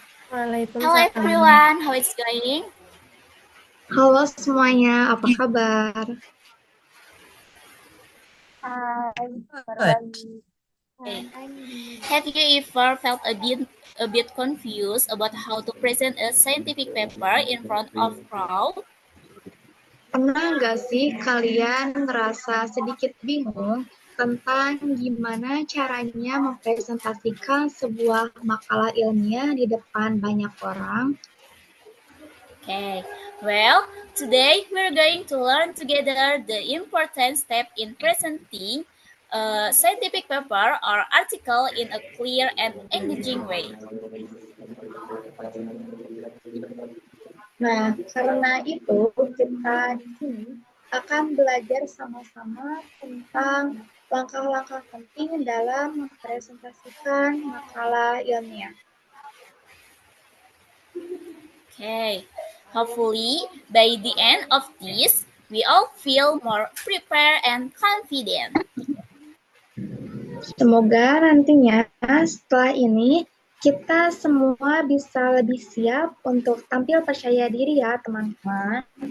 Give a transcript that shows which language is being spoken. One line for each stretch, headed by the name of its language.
English: Hello everyone, how it's going?
Indonesian: Halo semuanya, apa kabar?
English: Good. Have you ever felt a bit confused about how to present a scientific paper in front of crowd?
Indonesian: Pernah nggak sih kalian ngerasa sedikit bingung tentang gimana caranya mempresentasikan sebuah makalah ilmiah di depan banyak orang?
English: Okay, well, today we're going to learn together the important step in presenting a scientific paper or article in a clear and engaging way.
Indonesian: Nah, karena itu kita di sini akan belajar sama-sama tentang langkah-langkah penting dalam mempresentasikan makalah ilmiah.
English: Okay, hopefully by the end of this, we all feel more prepared and confident.
Indonesian: Semoga nantinya setelah ini kita semua bisa lebih siap untuk tampil percaya diri ya teman-teman.